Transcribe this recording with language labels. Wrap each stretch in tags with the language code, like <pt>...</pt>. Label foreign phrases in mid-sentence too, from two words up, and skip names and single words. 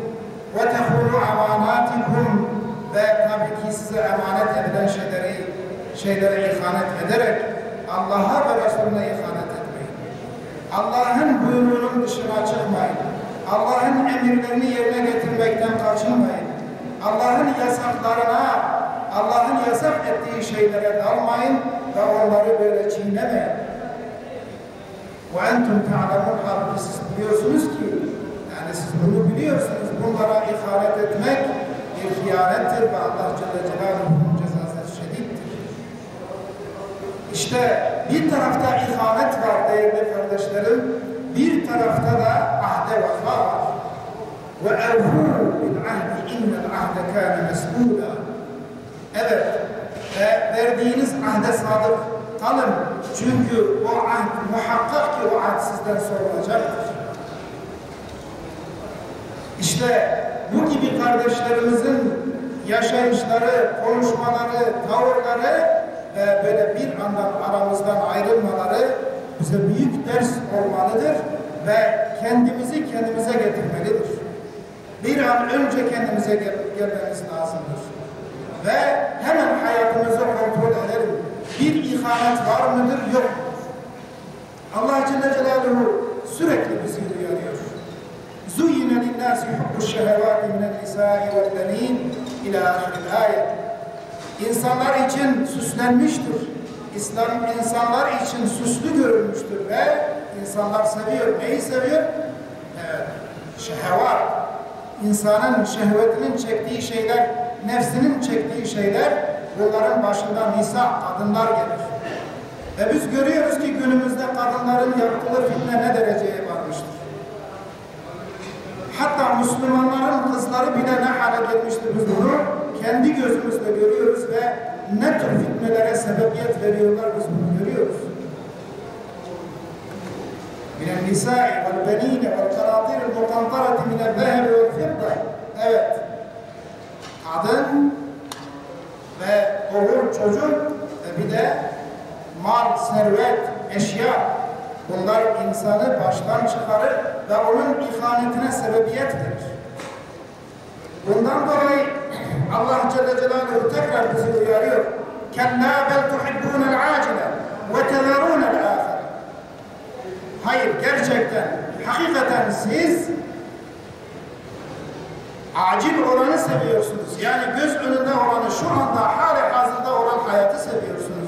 <ar>وتخونوا أماناتكم</ar> <tr>ve tabii ki size emanet edilen şeylere ihanet ederek Allah'a ve Resulüne ihanet etmeyin. Allah'ın buyruğunun dışına çıkmayın. Allah'ın emirlerini yerine getirmekten kaçınmayın. Allah'ın yasaklarına, Allah'ın yasak ettiği şeylere dalmayın ve onları böyle çiğnemeyin.</tr> <ar>وَاَنْتُمْ تَعْلَمُونَ</ar> <tr>Halbuki siz biliyorsunuz ki, yani siz bunu biliyorsunuz, bunlara ihanet etmek bir hıyanettir ve Allah Celle Celaluhu'nun cezası şediddir. İşte bir tarafta ihanet var değerli kardeşlerim, bir tarafta da ahde vefa var.</tr> <ar>وَاَوْهُوا بِالْعَهْدِ اِنَّ الْعَهْدَ كَانَ مَسْئُولًا</ar> <tr>Evet, verdiğiniz ahde sadık kalın. Çünkü o ahd, muhakkak ki o ahd sizden sorulacaktır. İşte bu gibi kardeşlerimizin yaşayışları, konuşmaları, tavırları ve böyle bir andan aramızdan ayrılmaları bize büyük ders olmalıdır ve kendimizi kendimize getirmelidir. Bir an önce kendimize gelmemiz lazımdır. Ve hemen hayatımızı kontrol edelim. Bir ihanet var mıdır, yok mu? Allah Celle Celaluhu sürekli bizi uyarıyor.</tr> <ar>زُيِّنَ لِلنَّاسِ حُبُّ الشَّهَوَاتِ مِنَ النِّسَاءِ وَالْبَنِينَ إِلَى آخِرِ الْآيَةِ.</ar> <tr>İnsanlar için süslenmiştir. İslam insanlar için süslü görülmüştür ve insanlar seviyor. Neyi seviyor? Şehvat. İnsanın şehvetinin çektiği şeyler, nefsinin çektiği şeyler, bunların başında nisa, kadınlar gelir. Ve biz görüyoruz ki günümüzde kadınların yaptığı fitne ne dereceye varmıştır. Hatta Müslümanların kızları bile ne hale gelmiştir, biz bunu kendi gözümüzle görüyoruz ve ne tür fitnelere sebebiyet veriyorlar, biz bunu görüyoruz.</tr> <ar>مِنَ النِّسَاءِ وَالْبَنِينَ وَالْقَنَاطِيرِ الْمُقَنْطَرَةِ مِنَ الذَّهَبِ وَالْفِضَّةِ.</ar> <tr>Evet, kadın ve oğul, çocuk ve bir de mal, servet, eşya, bunlar insanı baştan çıkarır ve onun ihanetine sebebiyet verir. Bundan dolayı Allah Celle Celaluhu tekrar bizi uyarıyor.</tr> <ar>كَلَّا بَلْ تُحِبُّونَ الْعَاجِلَ وَتَذَرُونَ الْآخِرَ.</ar> <tr>Hayır, gerçekten, hakikaten siz acil olanı seviyorsunuz. Yani göz önünde olanı, şu anda hali hazırda olan hayatı seviyorsunuz.</tr>